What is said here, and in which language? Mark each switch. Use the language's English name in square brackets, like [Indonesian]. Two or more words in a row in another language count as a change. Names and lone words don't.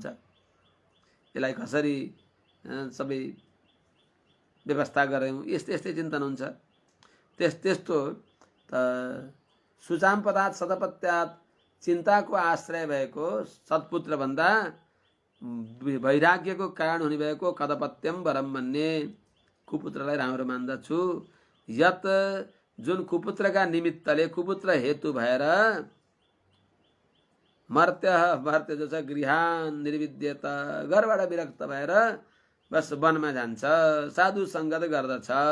[Nepali] यसलाई कसरी सबै व्यवस्था गरौँ यस्तै यस्तै चिन्तन हुन्छ। त्यस्तो त [Sanskrit] सुचाम पदात सदपत्यात [Nepali] चिन्ताको आश्रय भएको सत्पुत्र भन्दा वैराग्यको कारण हुने भएको [Sanskrit] कदपत्यम वरम मन्ये [Nepali] कुपुत्रलाई राम्रो मान्दछु। यत जुन कुपुत्रका निमित्तले कुपुत्र हेतु भएर मर्त्य जो छ [Sanskrit] गृहान निर्विद्यत [Nepali] घरबाट विरक्त भएर बस वनमा जान्छ, साधु सङ्गत गर्दछ।